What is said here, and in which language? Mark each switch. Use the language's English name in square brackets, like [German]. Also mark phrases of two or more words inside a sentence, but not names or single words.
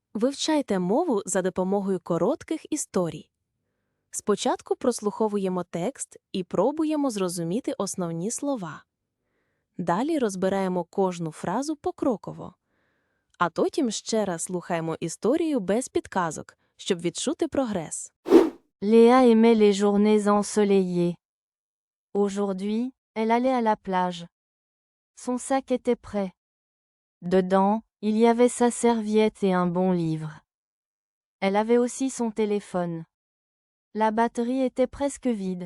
[Ukrainian] Вивчайте мову за допомогою коротких історій. Спочатку прослуховуємо текст і пробуємо зрозуміти основні слова. Далі розбираємо кожну фразу покроково. А потім ще раз слухаємо історію без підказок, щоб відчути прогрес. [French] Léa aimait les journées ensoleillées. Aujourd'hui, elle allait à la plage. Son sac était prêt. Dedans, il y avait sa serviette et un bon livre. Elle avait aussi son téléphone. La batterie était presque vide.